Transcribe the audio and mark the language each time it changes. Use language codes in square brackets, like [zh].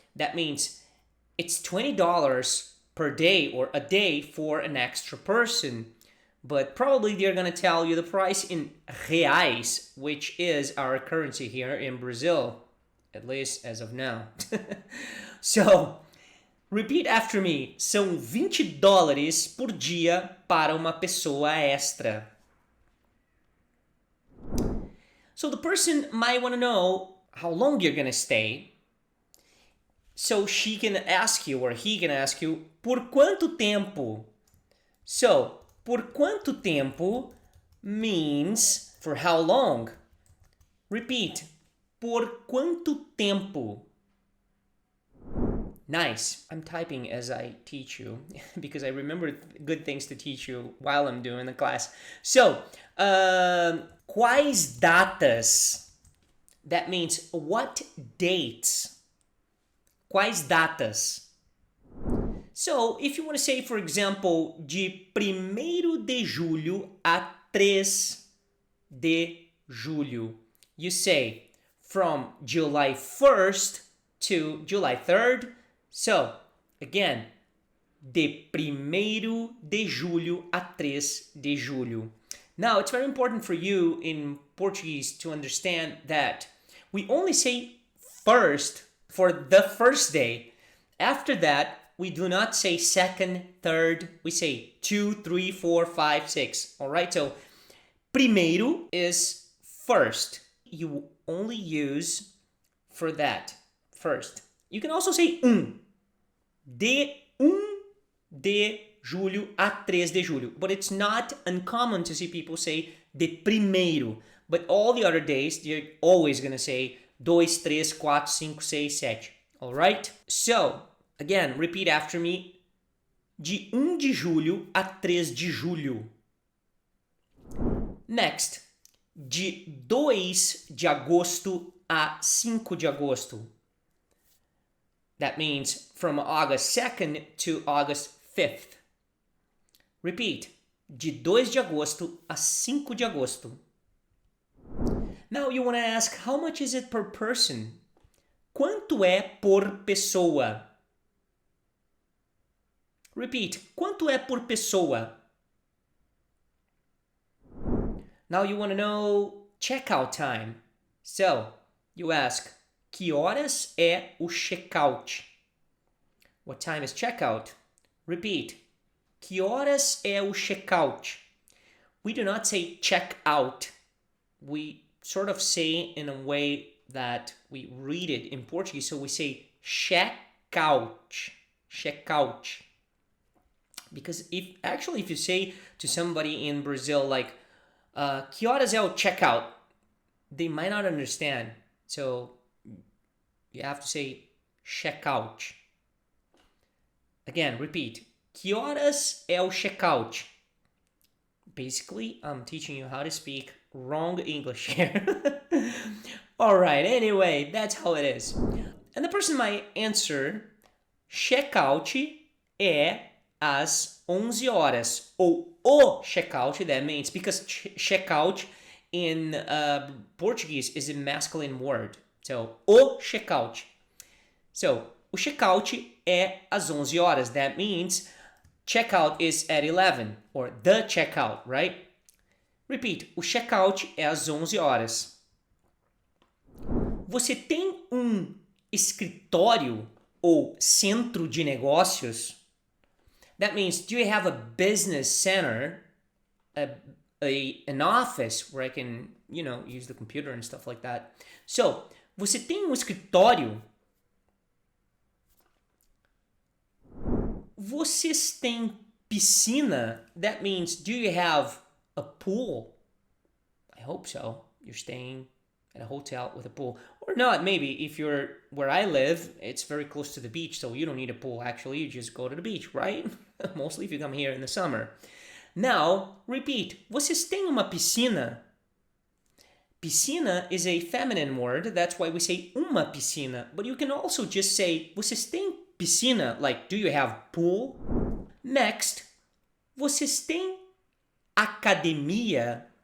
[en] That means it's $20 per day or a day for an extra person. But probably they're going to tell you the price in reais, which is our currency here in Brazil, at least as of now. So, repeat after me. [pt] São $20 por dia para uma pessoa extra. [en] So the person might want to know how long you're going to stay. So she can ask you, or he can ask you, [pt] por quanto tempo? [en] So, [pt] por quanto tempo [en] means for how long. Repeat. [pt] Por quanto tempo? [en] Nice. I'm typing as I teach you because I remember good things to teach you while I'm doing the class. [pt] So, quais datas? [en] That means what dates? [pt] Quais datas? [en] So, if you want to say, for example, [pt] de 1º de julho a 3 de julho, [en] you say from July 1st to July 3rd. [pt] So, again, de 1º de julho a 3 de julho. [en] Now, it's very important for you in Portuguese to understand that we only say first for the first day. After that, we do not say second, third, we say 2, 3, 4, 5, 6. All right, so primeiro is first. You only use for that, first. You can also say [pt] de 1 de julho a 3 de julho. [en] But it's not uncommon to see people say [pt] de primeiro. [en] But all the other days, you're always going to say 2, 3, 4, 5, 6, 7. All right? So, again, repeat after me. [pt] De 1 de julho a 3 de julho. Next. De 2 de agosto a 5 de agosto. [en] That means from August 2nd to August 5th. Repeat. [pt] De 2 de agosto a 5 de agosto. [en] Now you want to ask, how much is it per person? [pt] Quanto é por pessoa? Repeat. Quanto é por pessoa? [en] Now you want to know checkout time. So, you ask, [pt] que horas é o checkout? [en] What time is checkout? Repeat. [pt] Que horas é o checkout? [en] We do not say check out. We sort of say in a way that we read it in Portuguese. So we say checkout. Checkout. Because if you say to somebody in Brazil like, [pt] que horas é o checkout? [en] They might not understand. So you have to say checkout. Again, repeat. [pt] Que horas é o checkout? [en] Basically, I'm teaching you how to speak wrong English here. Alright, anyway, that's how it is. And the person might answer, [pt] checkout é às 11 horas. Ou o checkout, [en] that means, because checkout in Portuguese is a masculine word. [pt] So, o checkout. So, o checkout é às 11 horas. That means checkout is at 11, or the checkout, right? [en] Repeat, [pt] o checkout é às 11 horas. Você tem escritório ou centro de negócios? [en] That means, do you have a business center, an office where I can, use the computer and stuff like that? [pt] So, você tem escritório? Vocês têm piscina? [en] That means, do you have a pool? I hope so. You're staying at a hotel with a pool. Or not, maybe. If you're where I live, it's very close to the beach, so you don't need a pool. Actually, you just go to the beach, right? Mostly if you come here in the summer. Now, repeat. [pt] Vocês têm uma piscina? [en] Piscina is a feminine word. That's why we say [pt] uma piscina. [en] But you can also just say, [pt] vocês têm piscina? [en] Like, do you have pool? Next, [pt] vocês têm academia?